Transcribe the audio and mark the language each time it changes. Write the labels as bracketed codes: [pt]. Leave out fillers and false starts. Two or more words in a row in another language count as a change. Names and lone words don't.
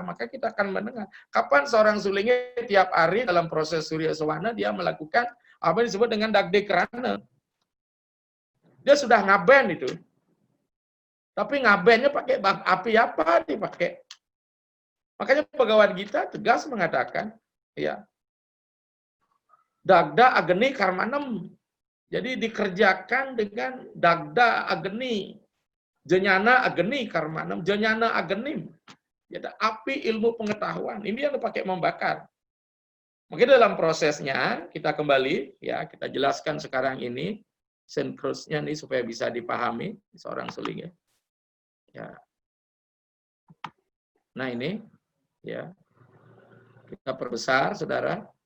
[id] Maka kita akan mendengar kapan seorang sulingi tiap hari dalam proses Surya Sawana dia melakukan apa yang disebut dengan [sa] dagde krana. [id] Dia sudah ngaben itu. Tapi ngabennya pakai api apa dipakai? Makanya Bhagavad Gita tegas mengatakan, ya, [sa] dagda agni karmanam. [id] Jadi dikerjakan dengan [sa] dagda agni, jenyana agni karmanam, jenyana agnim. [id] Jadi api ilmu pengetahuan. Ini yang dipakai membakar. Makanya dalam prosesnya kita kembali, ya, kita jelaskan sekarang ini senkrusnya nih supaya bisa dipahami seorang suling, ya. Ya. Nah ini, ya, kita perbesar, saudara.